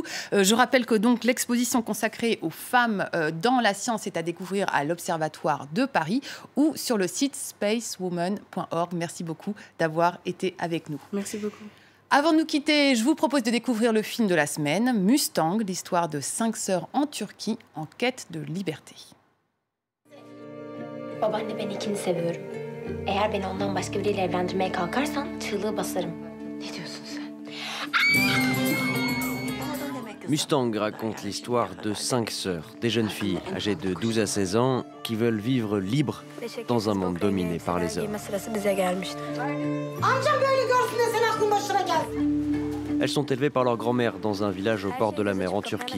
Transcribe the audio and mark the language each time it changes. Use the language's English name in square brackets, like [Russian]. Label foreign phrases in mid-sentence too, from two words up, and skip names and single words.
[French] Je rappelle que donc l'exposition consacrée aux femmes dans la science est à découvrir à l'Observatoire de Paris ou sur le site spacewoman.org. Merci beaucoup d'avoir été avec nous. Merci beaucoup. Avant de nous quitter, je vous propose de découvrir le film de la semaine, Mustang, l'histoire de 5 sœurs en Turquie en quête de liberté. [Turkish] Babaanne beni ikini seviyorum. Eğer beni ondan başka biriyle evlendirmeye kalkarsan çığlığı basarım. Ne diyorsun sen? [French] Mustang raconte l'histoire de 5 sœurs, des jeunes filles âgées de 12 à 16 ans qui veulent vivre libres dans un monde dominé par les hommes. Elles sont élevées par leur grand-mère dans un village au bord de la mer en Turquie.